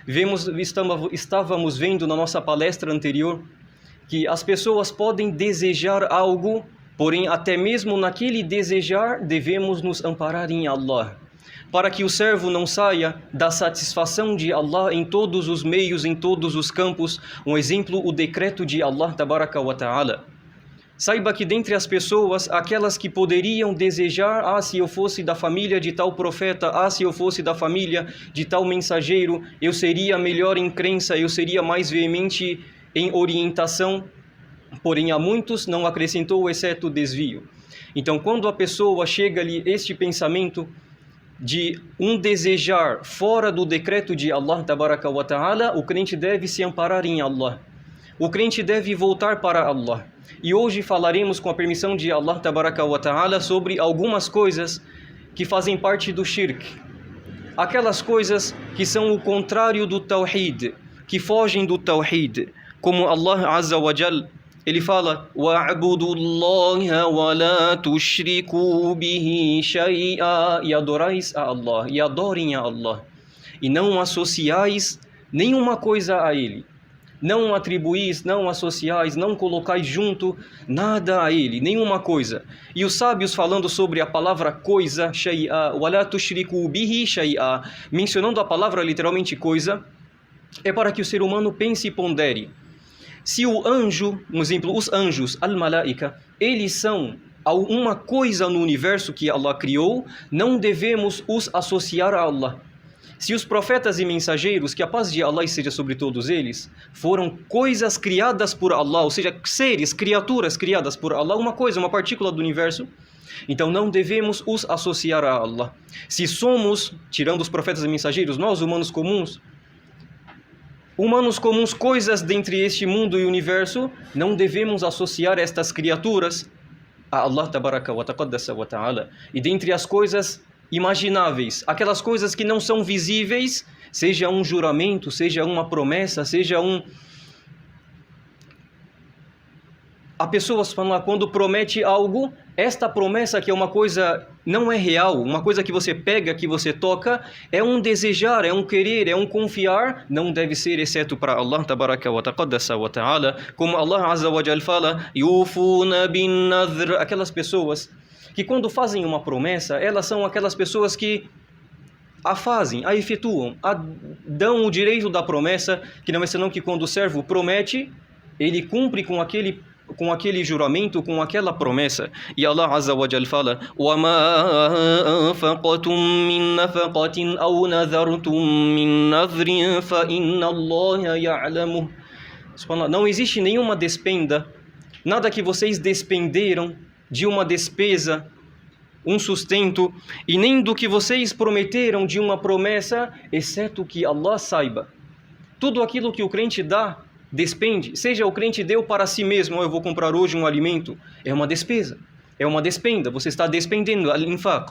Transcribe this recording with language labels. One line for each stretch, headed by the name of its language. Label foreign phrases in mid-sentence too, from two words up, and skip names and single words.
Portuguese: Estávamos vendo na nossa palestra anterior que as pessoas podem desejar algo, porém até mesmo naquele desejar devemos nos amparar em Allah, para que o servo não saia da satisfação de Allah em todos os meios, em todos os campos. Um exemplo, o decreto de Allah,
Arabic: تبارك وتعالى.
Portuguese: Saiba que dentre as pessoas, aquelas que poderiam desejar: se eu fosse da família de tal profeta, se eu fosse da família de tal mensageiro, eu seria melhor em crença, eu seria mais veemente em orientação. Porém, a muitos não acrescentou, exceto desvio. Então, quando a pessoa chega-lhe este pensamento de um desejar fora do decreto de Allah,
Arabic: تبارك وتعالى,
Portuguese: o crente deve se amparar em Allah. O crente deve voltar para Allah. E hoje falaremos, com a permissão de Allah,
Arabic: تبارك وتعالى,
Portuguese: sobre algumas coisas que fazem parte do shirk. Aquelas coisas que são o contrário do tawhid, que fogem do tawhid. Como Allah
Arabic: عز وجل,
Portuguese: Ele fala:
Arabic: وَاعْبُدُوا اللَّهَ وَلَا تُشْرِكُوا بِهِ شَيْئًا.
Portuguese: E adorais a Allah, e adorem a Allah, e não associais nenhuma coisa a Ele. Não atribuís, não associais, não colocais junto nada a Ele, nenhuma coisa. E os sábios, falando sobre a palavra coisa,
Arabic: shay'a, وَلَا تُشْرِكُوا بِهِ شَيْئًا,
Portuguese: mencionando a palavra literalmente coisa, é para que o ser humano pense e pondere. Se o anjo, um exemplo, os anjos, al-malaika, eles são uma coisa no universo que Allah criou, não devemos os associar a Allah. Se os profetas e mensageiros, que a paz de Allah esteja sobre todos eles, foram coisas criadas por Allah, ou seja, seres, criaturas criadas por Allah, uma coisa, uma partícula do universo, então não devemos os associar a Allah. Se somos, tirando os profetas e mensageiros, nós, humanos comuns, coisas dentre este mundo e universo, não devemos associar estas criaturas a Allah,
Arabic: تبارك وتقدس وتعالى.
Portuguese: E dentre as coisas imagináveis, aquelas coisas que não são visíveis, seja um juramento, seja uma promessa, seja a pessoa, quando promete algo, esta promessa, que é uma coisa não é real, uma coisa que você pega, que você toca, é um desejar, é um querer, é um confiar, não deve ser exceto para Allah,
Arabic: تبارك وتقدس وتعالى,
Portuguese: como Allah
Arabic: عز وجل
Portuguese: fala:
Arabic: يوفون بالنذر.
Portuguese: Aquelas pessoas que quando fazem uma promessa, elas são aquelas pessoas que a fazem, a efetuam, dão o direito da promessa, que não é senão que quando o servo promete, ele cumpre com aquele juramento, com aquela promessa.
Arabic: E Allah عز وجل fala: وَمَا أَنفَقْتُم مِّن نَّفَقَةٍ أَوْ نَذَرْتُم مِّن نَّذْرٍ فَإِنَّ اللَّهَ يَعْلَمُهُ Subhanallah,
Portuguese: não existe nenhuma despenda, nada que vocês despenderam de uma despesa, um sustento, e nem do que vocês prometeram de uma promessa, exceto que Allah saiba. Tudo aquilo que o crente dá, despende, seja o crente deu para si mesmo, eu vou comprar hoje um alimento, é uma despesa, é uma despenda, você está despendendo, al-infaq.